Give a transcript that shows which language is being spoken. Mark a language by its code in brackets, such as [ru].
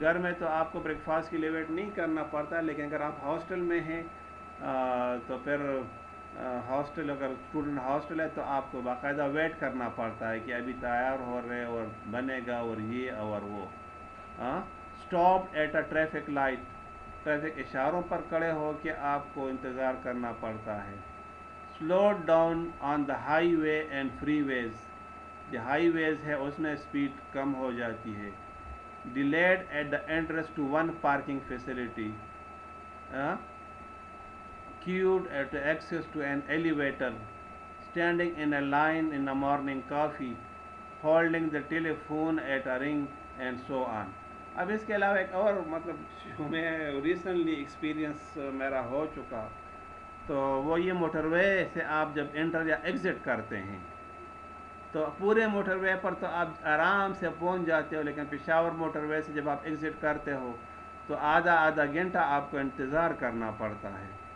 [ur] گھر میں تو آپ کو بریک فاسٹ کے لیے ویٹ نہیں کرنا پڑتا، لیکن اگر آپ ہاسٹل میں ہیں تو پھر ہاسٹل، اگر اسٹوڈنٹ ہاسٹل ہے تو آپ کو باقاعدہ ویٹ کرنا پڑتا ہے کہ ابھی تیار ہو رہے اور بنے گا اور یہ اور وہ. [en] stop at a traffic light, [ur] traffic اشاروں پر کھڑے ہو کے آپ کو انتظار کرنا پڑتا ہے. [en] slow down on the highway and freeways, [ur] جو ہائی ویز ہے اس میں اسپیڈ کم ہو جاتی ہے. [en] Delayed at the entrance to one parking facility, queued at access to an elevator, standing in a line in the morning coffee, holding the telephone at a ring and so on. [ur] اب اس کے علاوہ ایک اور مطلب جو میں recently experience میرا ہو چکا، تو وہ یہ موٹر وے سے آپ جب انٹر یا ایگزٹ کرتے ہیں تو پورے موٹر وے پر تو آپ آرام سے پہنچ جاتے ہو، لیکن پشاور موٹر وے سے جب آپ ایگزٹ کرتے ہو تو آدھا گھنٹہ آپ کو انتظار کرنا پڑتا ہے.